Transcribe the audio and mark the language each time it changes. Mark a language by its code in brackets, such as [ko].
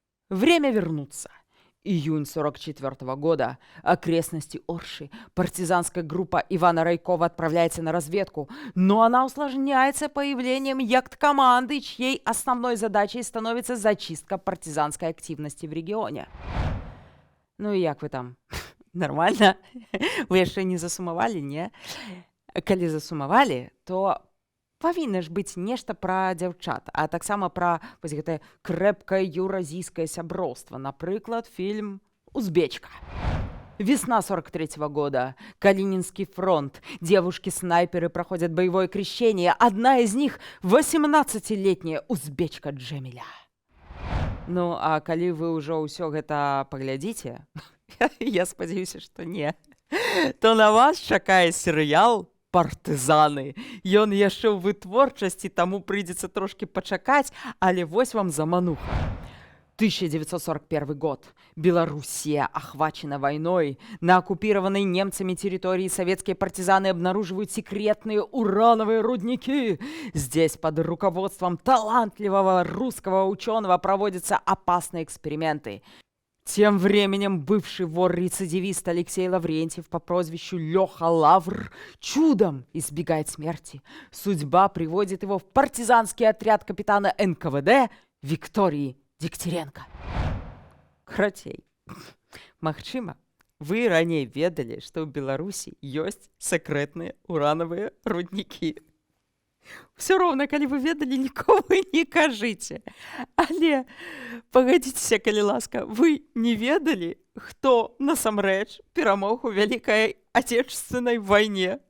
[ru] Время вернуться. Июнь 44 года. Окрестности Орши. Партизанская группа Ивана Райкова отправляется на разведку, но она усложняется появлением яхт-команды, чьей основной задачей становится зачистка партизанской активности в регионе. [be] Ну и як вы там? Нормально? Вы яшчэ не засумавалі, не? Калі засумавалі, то павінна ж быць нешта пра дзяўчат, а таксама пра вось гэтае крэпкае еўразійскае сяброўства. Напрыклад, [ru] фильм «Узбечка». Весна 43 года. Калининский фронт. Девушки-снайперы проходят боевое крещение. Одна из них 18-летняя узбечка Джемиля. [be] Ну, а калі вы ўжо ўсё гэта паглядзіце, я спадзяюся, што не, то на вас чакае серыял «Партызаны». Ён яшчэ ў вытворчасці, таму прыйдзецца трошки пачакаць, але вось вам замануха. [ru] 1941 год. Белоруссия охвачена войной. На оккупированной немцами территории советские партизаны обнаруживают секретные урановые рудники. Здесь под руководством талантливого русского ученого проводятся опасные эксперименты. Тем временем бывший вор-рецидивист Алексей Лаврентьев по прозвищу Леха Лавр чудом избегает смерти. Судьба приводит его в партизанский отряд капитана НКВД Виктории Дегтяренко. [be] Карацей, магчыма, вы раней ведалі, што ў Беларусі ёсць сакрэтныя уранавыя руднікі. Все роўна, калі вы ведалі, нікому не кажыце. Але, пагадзіцеся, калі ласка, вы не ведалі, хто насамрэч перамог у Вялікай Отечественной вайне.